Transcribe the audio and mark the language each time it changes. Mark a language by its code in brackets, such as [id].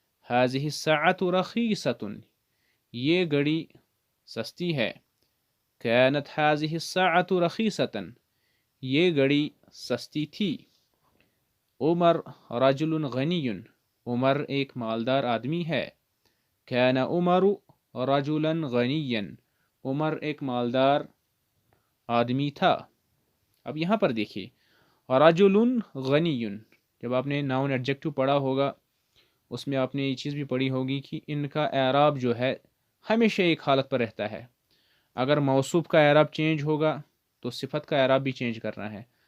[ar] هذه الساعة رخيصة، [ur] یہ گھڑی سستی ہے. [ar] كانت هذه الساعة رخيصة، [ur] یہ گھڑی سستی تھی. [ar] عمر رجل غنی، [ur] عمر ایک مالدار آدمی ہے. [ar] كان عمر رجلا غنيا، [ur] عمر ایک مالدار آدمی تھا. اب یہاں پر دیکھیے رجل غنی، جب آپ نے ناؤن ایڈجیکٹو پڑھا ہوگا اس میں آپ نے یہ چیز بھی پڑھی ہوگی کہ ان کا اعراب جو ہے ہمیشہ ایک حالت پر رہتا ہے. اگر موصوف کا اعراب چینج ہوگا تو صفت کا اعراب بھی چینج کرنا ہے.